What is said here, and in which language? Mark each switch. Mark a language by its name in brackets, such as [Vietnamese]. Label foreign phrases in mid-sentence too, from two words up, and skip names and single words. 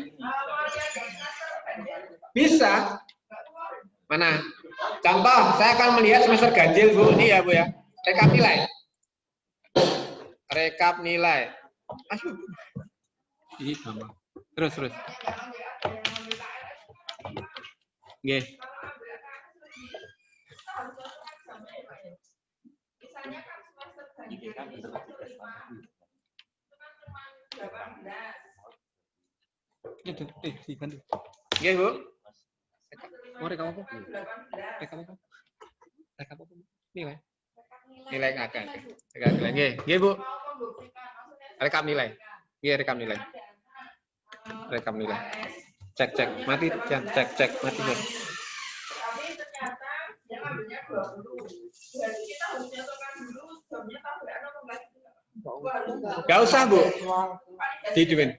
[Indonesian] Bisa. Mana? Contoh, saya akan melihat semester ganjil Bu. Ini ya Bu ya. Rekap nilai. Rekap nilai. Ini sama. Terus. Nggih. Nggih, Bu. Mau rekap apa? Rekap apa? Nilai. Nilai akan. Rekap nilai. Nggih, Bu. Rekap nilai. Nggih, rekap nilai. Rekap nilai. Cek. Mati, cek. Mati, cek. Tapi ternyata dia ngambilnya 20. Jadi kita harus nyatakan dulu jamnya sampai ada pembelajaran. Gak usah, Bu. Diduin.